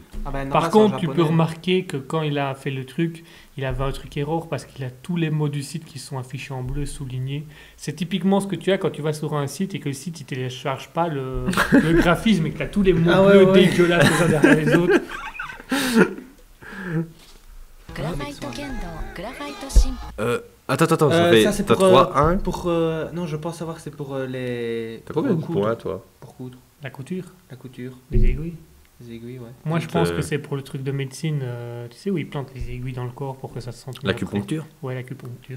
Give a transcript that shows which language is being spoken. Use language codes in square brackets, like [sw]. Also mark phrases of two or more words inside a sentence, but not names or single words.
[fr] Ah ben, non, Par là, c'est en contre, tu peux japonais. remarquer que quand il a fait le truc, il avait un truc erreur parce qu'il a tous les mots du site qui sont affichés en bleu, soulignés. C'est typiquement ce que tu as quand tu vas sur un site et que le site il télécharge pas le graphisme et que tu as tous les mots Ah ouais, bleus ouais. dégueulasses les uns derrière les autres. [ja] グラファイト剣道グラファイト神 [fr] Attends, ça fait... Ça, c'est T'as pour, 3, 1? Pour, non, je pense savoir que c'est pour les... T'as combien de coudre. points toi? Pour coudre, La couture, la couture, les aiguilles. les aiguilles, ouais. Moi, je Donc, pense que c'est pour le truc de médecine, tu sais, où ils plantent les aiguilles dans le corps pour que ça se sente mieux après. L'acupuncture? Ouais, l'acupuncture.